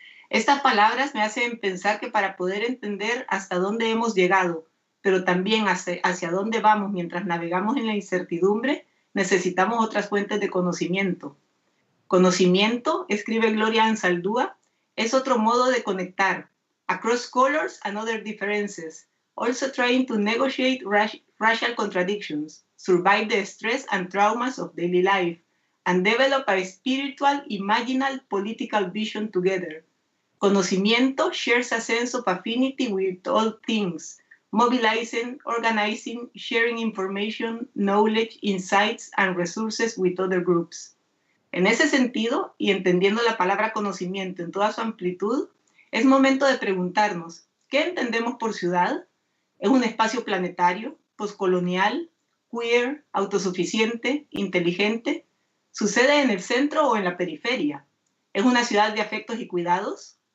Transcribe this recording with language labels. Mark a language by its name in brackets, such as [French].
[Spanish] Estas palabras me hacen pensar que para poder entender hasta dónde hemos llegado, pero también hacia dónde vamos mientras navegamos en la incertidumbre, necesitamos otras fuentes de conocimiento. Conocimiento, escribe Gloria Anzaldúa, es otro modo de conectar. [English] Across colors and other differences, also trying to negotiate racial contradictions, survive the stress and traumas of daily life, and develop a spiritual, imaginal, political vision together. Conocimiento shares a sense of affinity with all things, mobilizing, organizing, sharing information, knowledge, insights, and resources with other groups. [Spanish] En ese sentido, y entendiendo la palabra conocimiento en toda su amplitud, es momento de preguntarnos, ¿qué entendemos por ciudad? ¿Es un espacio planetario, poscolonial, queer, autosuficiente, inteligente? ¿Sucede en el centro o en la periferia? ¿Es una ciudad de afectos y cuidados?